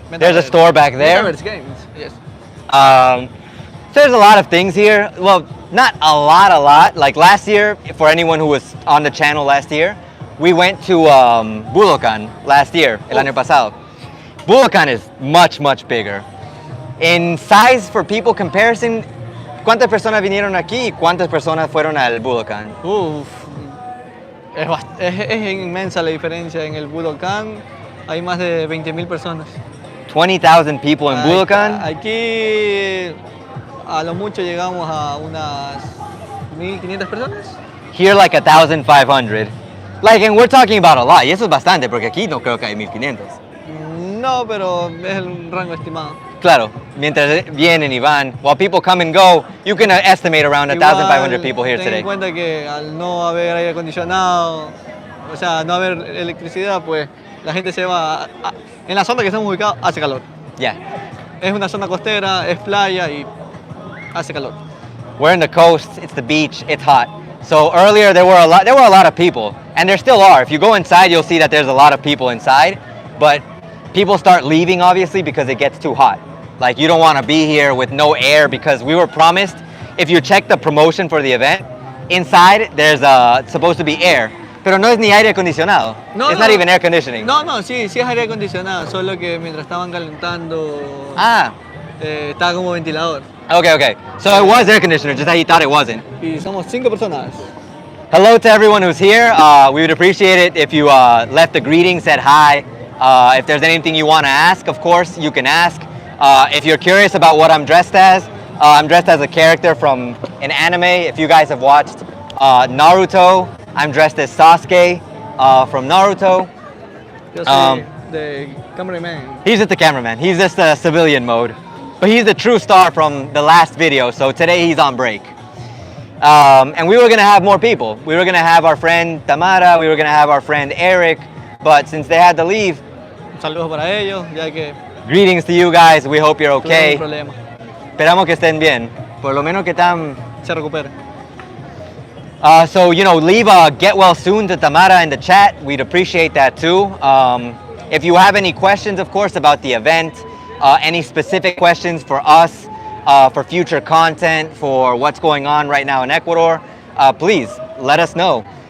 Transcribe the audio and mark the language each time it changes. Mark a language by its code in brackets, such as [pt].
[en] There's a store back there. Metaverse Games, yes. So there's a lot of things here. Well, not a lot. Like last year, for anyone who was on the channel last year, we went to Budokan last year, [es] el año pasado. [en] Budokan is much bigger. In size, for people comparison, [es] ¿cuántas personas vinieron aquí y cuántas personas fueron al Budokan? Uf, es inmensa la diferencia. En el Budokan hay más de 20.000 personas. [en] 20,000 people in Budokan. [es] Aquí a lo mucho llegamos a unas 1.500 personas. [en] Here like 1,500. Like, and we're talking about a lot. [es] Y eso es bastante, porque aquí no creo que hay 1,500. No, pero es el rango estimado. Claro, mientras vienen y van, [en] while people come and go, you can estimate around 1,500 people here [es] ten [en] today. [es] en cuenta que al no haber aire acondicionado, o sea, no haber electricidad, pues la gente se va en la zona que estamos ubicados hace calor. [en] Yeah. [es] Es una zona costera, es playa y hace calor. [en] We're in the coast, it's the beach, it's hot. So earlier there were a lot of people, and there still are. If you go inside, you'll see that there's a lot of people inside, but people start leaving obviously because it gets too hot. Like you don't want to be here with no air because we were promised, if you check the promotion for the event, inside there's supposed to be air. [es] Pero no es ni aire acondicionado. [en] It's not even air conditioning. [es] No, sí es aire acondicionado, solo que mientras estaban calentando estaba como ventilador. [en] Okay. So it was air conditioner, just that he thought it wasn't. [es] Y somos 5 personas. [en] Hello to everyone who's here. We would appreciate it if you left a greeting, said hi. If there's anything you want to ask, of course, you can ask. If you're curious about what I'm dressed as, I'm dressed as a character from an anime. If you guys have watched Naruto, I'm dressed as Sasuke from Naruto. [es] Yo soy [en] the cameraman. He's just the cameraman. He's just a civilian mode. But he's the true star from the last video, so today he's on break. And we were going to have more people. We were going to have our friend Tamara, we were going to have our friend Eric, but since they had to leave, [es] Saludos para ellos, ya que [en] greetings to you guys. We hope you're okay. [es] tuvieron un problema. Esperamos que estén bien. Por lo menos que están. Se recupere. [en] So, leave a get well soon to Tamara in the chat. We'd appreciate that too. If you have any questions, of course, about the event, any specific questions for us, for future content, for what's going on right now in Ecuador, please let us know.